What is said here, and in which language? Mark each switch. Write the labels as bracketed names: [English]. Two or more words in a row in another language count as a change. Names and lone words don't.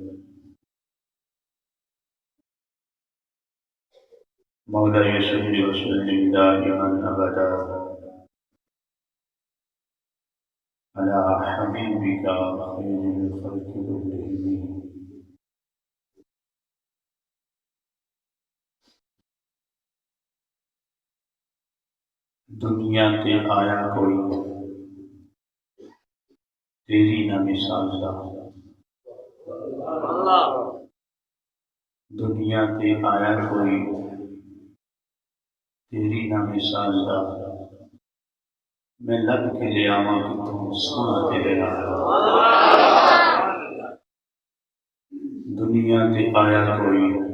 [Arabic] مولاي صل وسلم دائما أبدا على حبيبك خير الخلق كلهم [Punjabi] دنیا تے آیا کوئی تیری نہ مثال دا دنیا تے آیا کوئی تیری نہ مثال دا میں لب کے لے آواں کہ تم سونا تیرے نال دنیا تے آیا کوئی